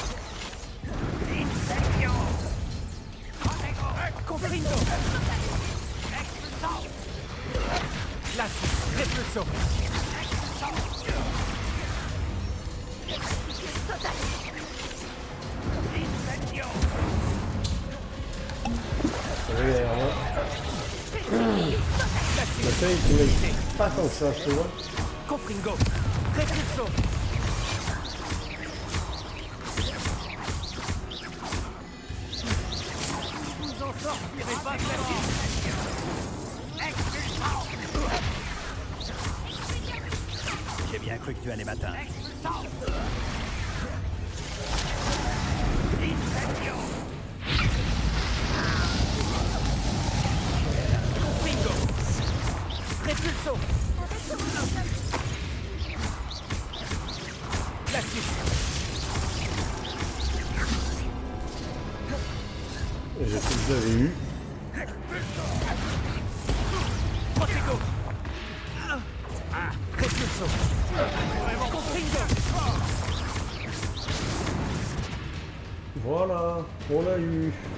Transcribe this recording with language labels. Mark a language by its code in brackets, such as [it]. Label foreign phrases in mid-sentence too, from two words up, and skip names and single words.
[fr] Incendio. Confringo. Expulsant. Glacis. Repulso. Petrificus totalis. Incendio. Ça va derrière moi. La feuille qui m'aide pas tant que ça, je te vois. Confringo. Repulso. Vous en sortirez pas Glacis. Expulsant. J'ai bien cru que tu allais m'atteindre. Expulsant. Incendio. Confringo. Repulso. Glacis. Et j'ai fait que j'avais eu. Protego. Repulso. Confringo. Voilà, on l'a eu.